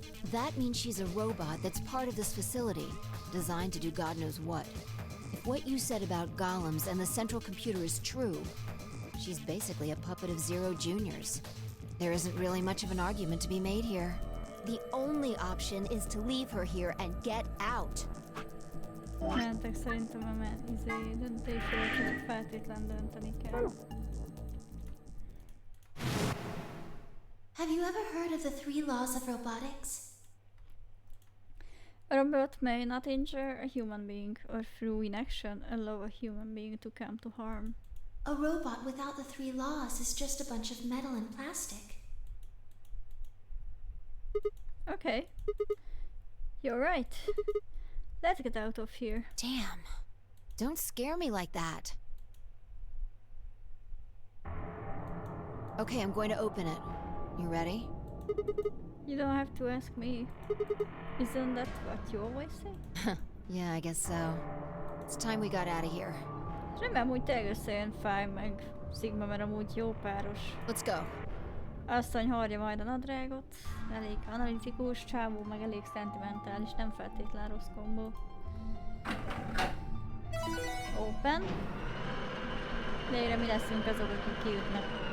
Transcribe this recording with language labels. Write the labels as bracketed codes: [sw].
[en] That means she's a robot that's part of this facility, designed to do God knows what. If what you said about golems and the central computer is true, she's basically a puppet of Zero Junior's. There isn't really much of an argument to be made here. The only option is to leave her here and get out. [hu] Mentek szerintem a döntésről, hogy feltétlen dönteni kell. [en] Have you ever heard of the 3 laws of robotics? A robot may not injure a human being, or through inaction allow a human being to come to harm. A robot without the 3 laws is just a bunch of metal and plastic. Okay. You're right. Let's get out of here. Damn. Don't scare me like that. Okay, I'm going to open it. You ready? You don't have to ask me. Isn't that what you always say? Yeah, I guess so. It's time we got out of here. [hu] Remélem, hogy tényleg összejön Fáj meg Sigma, mert amúgy jó páros. [en] Let's go. [hu] Asszony hordja majd a nadrágot. Elég analitikus, csávó, meg elég szentimentális, nem feltétlen rossz kombó. Open. Végre mi leszünk azok, akik kijutnak.